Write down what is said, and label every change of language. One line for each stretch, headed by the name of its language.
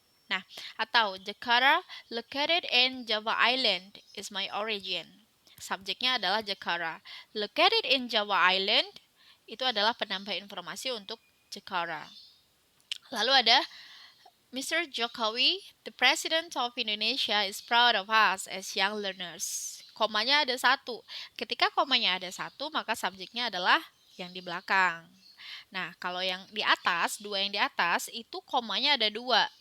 Indonesian: Nah, atau
English: Jakarta located in Java Island is my origin.
Indonesian: Subjeknya adalah Jakarta.
English: Located in Java Island
Indonesian: itu adalah penambah informasi untuk Jakarta. Lalu ada Mr.
English: Jokowi, the President of Indonesia is proud of us as young learners.
Indonesian: Komanya ada satu. Ketika komanya ada satu, maka subjeknya adalah yang di belakang. Nah, kalau yang di atas, dua yang di atas, itu komanya ada dua.